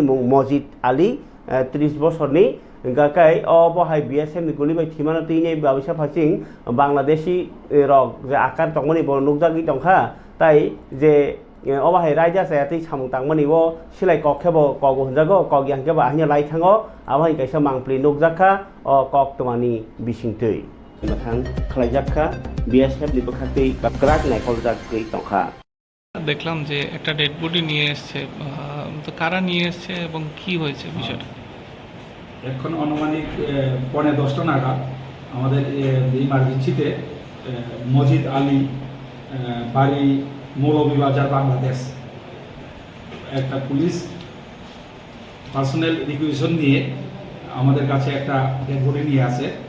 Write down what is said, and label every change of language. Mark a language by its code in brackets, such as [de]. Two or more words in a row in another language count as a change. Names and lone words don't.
[trp] मुं मजिद आली 30 बছरनि गाकाय अबहाय बीएसएफ नि गुली बाय थिमाना तैने बाबिसा फासिं बांलादेशी रक जे आकार तंमनि बर नुकजागि तंखा ताई जे अबहाय रायजा सायातै सामुं तांमनि वो सिलाय कखेबो कगो हजागो कगियांकेबो आहिया लाइथांगो आबहाय कायसा मांप्लि नुकजाखा अ कक्तमानि बिसिंतै माथां खलाइजाखा बीएसएफ नि बखातै बाक्राक नायखलजागै तंखा [bn] দেখলাম যে একটা [en] dead body [bn] নিয়ে এসেছে তো কারা নিয়ে এসেছে এবং কি হয়েছে বিষয়টা এখন আনুমানিক 9:30 নাগাদ আমাদের ইমার্জেন্সিতে মজিদ আলী বাড়ি মৌলভীবাজার বাংলাদেশ একটা [en] police personal requisition [bn] নিয়ে আমাদের কাছে একটা [en] dead body [bn] নিয়ে আসে